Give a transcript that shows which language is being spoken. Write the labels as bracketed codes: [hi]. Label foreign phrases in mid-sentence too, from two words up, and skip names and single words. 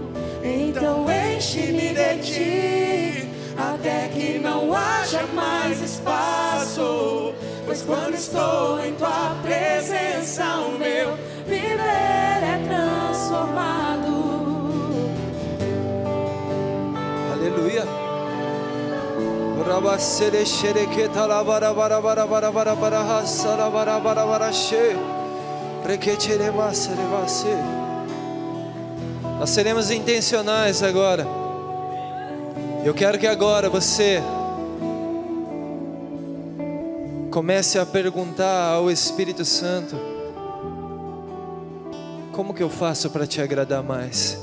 [pt] então enche-me de ti, até que não haja mais espaço. Pois quando estou em tua presença, o meu Viver é transformado. Aleluia. Rabasere shereketa la bara bara bara bara bara bara hasara bara bara bara she. Prekechere masere vase. Nós seremos intencionais agora. Eu quero que agora você comece a perguntar ao Espírito Santo: como que eu faço para te agradar mais?